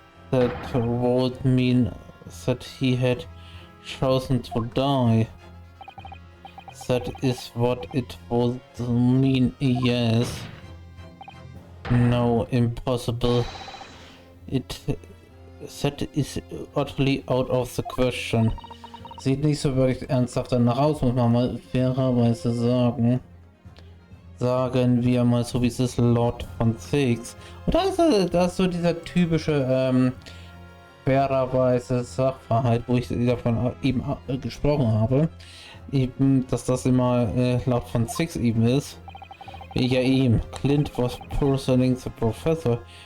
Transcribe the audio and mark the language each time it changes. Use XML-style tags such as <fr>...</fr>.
<en>That would mean that he had chosen to die. That is what it would mean, yes. No, impossible. That is utterly out of the question.</en> <de>Sieht nicht so wirklich ernsthaft danach aus, muss man mal fairerweise sagen. Sagen wir mal so, wie es ist, Lord von Six. Und da ist so dieser typische, fairerweise Sachverhalt, wo ich davon eben gesprochen habe. Eben, dass das immer Lord von Six eben ist. Ja eben,</de> <en>Clint was personing the professor.</en>